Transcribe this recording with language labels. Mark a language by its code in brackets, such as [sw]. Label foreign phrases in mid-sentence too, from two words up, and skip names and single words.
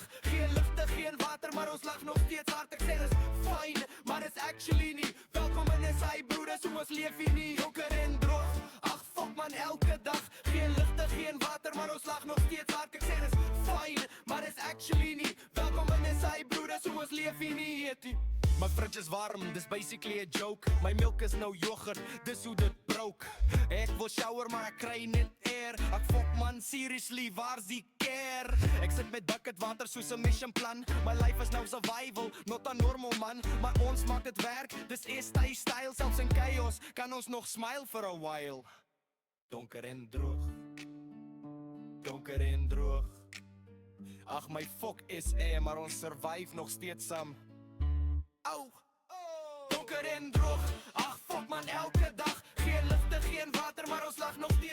[af] Geen ligte, geen water, maar ons lag nog steeds hard. Ek sê dis fine, maar dis actually nie. Welkom in sy broeders, hoe ons leef hier nie. Donker en droog, ag fok man, elke dag. Geen ligte, geen water, maar ons lag nog steeds hard. Ek sê dis fine, maar dis actually nie. Welkom in sy broeders, hoe ons leef hier nie. My fridge is warm, dis [en] basically a joke. [af] My milk is nou yoghurt, dis hoe dit broke. Ek wil shower, maar ek kry net air. Ek fok man, seriously, waar's die care? Ek sit met bucket water soos 'n [en] mission plan. My life is nou survival, not a normal man. [af] Maar ons maak dit werk, dis style. Selfs in chaos kan ons nog [en] smile for a while. [af] Donker en droog. Donker en droog. Ag my fok is maar ons survive nog steeds saam. Au, donker en droog. Ag fok man, elke dag. Geen ligte, geen water, maar ons lag nog steeds hard.